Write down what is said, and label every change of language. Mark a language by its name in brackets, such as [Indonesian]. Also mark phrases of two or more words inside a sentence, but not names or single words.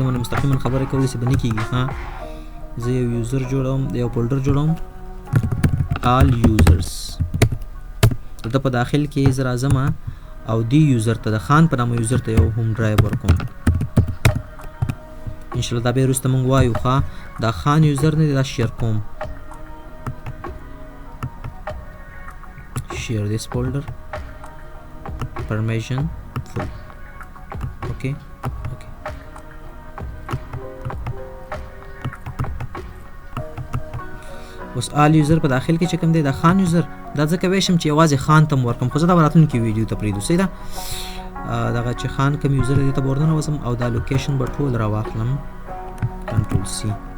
[Pashto] دومره مستقیما خبرې کوو داسې به نه کېږي ها زه یو یوزر جوړوم یو فولډر جوړوم [English] all users [Pashto] دلته په داخل کې زه راځم او دی یوزر ته د خان په نامه یوزر ته یو [English] home drive [Pashto] ورکوم انشاءالله دا بیا وروسته موږ وایو ښه دا خان یوزر نه دی دا شیر کوم [English] share this folder, permission full. [Pashto] Okay. اوس [English] all user [Pashto] په داخل کې چې کوم دی دا خان یوزر دا ځکه ویشم چې یوازې خان ته ورکم خو زه دا راتلونکي ویډیو ته پرېږدو صحیح ده دغه چې خان کوم یوزر دی ته به ورننوځم او دا لوکیشن به ټول راواخلم [English] control C